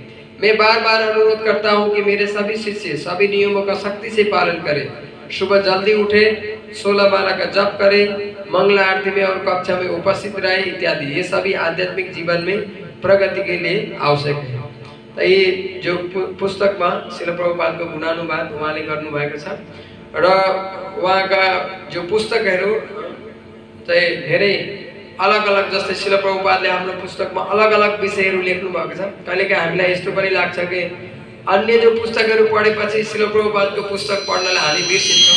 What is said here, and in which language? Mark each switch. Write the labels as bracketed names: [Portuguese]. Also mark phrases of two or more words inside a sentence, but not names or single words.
[Hindi] मैं बार बार अनुरोध करता हूँ कि मेरे सभी शिष्य सभी नियमों का सख्ती से पालन करें। सुबह जल्दी उठे, 16 माला का जप करें, मंगल आरती में और कक्षा में उपस्थित रहे इत्यादि। ये सभी आध्यात्मिक जीवन में प्रगति के लिए आवश्यक है। [Nepali] तो ये जो पुस्तकमा श्रील प्रभुपादको गुणानुवाद उहाँले गर्नुभएको छ र उहाँका जो पुस्तकहरू चाहिँ धेरै अलग-अलग जस्तै शिल प्रभुपादले आफ्नो पुस्तकमा अलग-अलग विषयहरू लेख्नु भएको छ। कहिलेकाहीँ हामीलाई यस्तो पनि लाग्छ कि अन्य जो पुस्तकहरू पढेपछि शिल प्रभुपादको पुस्तक पढ्नलाई हामी बिर्सिन्छौँ।